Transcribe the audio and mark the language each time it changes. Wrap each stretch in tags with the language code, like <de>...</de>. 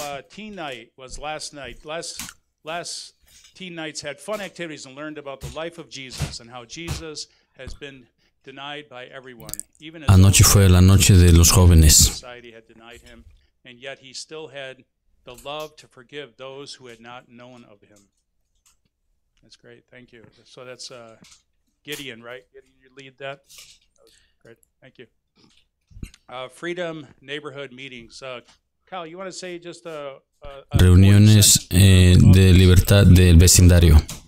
<en>Teen night was last night. Last teen nights had fun activities and learned about the life of Jesus and how Jesus has been denied by everyone.</en> <es>Anoche fue la noche de los jóvenes.</es> <en>Society had denied him, and yet he still had the love to forgive those who had not known of him. That's great. Thank you. So that's Gideon, right? Gideon, you lead that? Great. Thank you. Freedom neighborhood meetings. Kyle, you want to say just</en> <es>reuniones de libertad del vecindario.</es>